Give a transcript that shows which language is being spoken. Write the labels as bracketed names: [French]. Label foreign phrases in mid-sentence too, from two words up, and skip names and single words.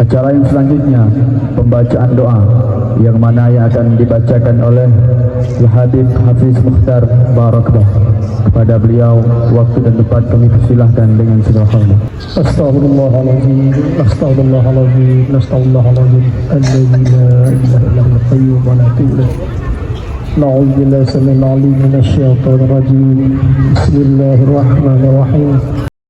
[Indonesian] Acara yang selanjutnya pembacaan doa yang mana yang akan dibacakan oleh Al-Habib Hafiz Mukhtar Barakallah. Kepada beliau waktu dan tempat kami persilahkan dengan segala hormat. [Arabic] أستغفر الله العظيم أستغفر الله العظيم أستغفر الله العظيم الذي لا إله إلا هو القيوم ولا تعلى. نعوذ بالله السميع العليم من الشيطان الرجيم بسم الله الرحمن الرحيم.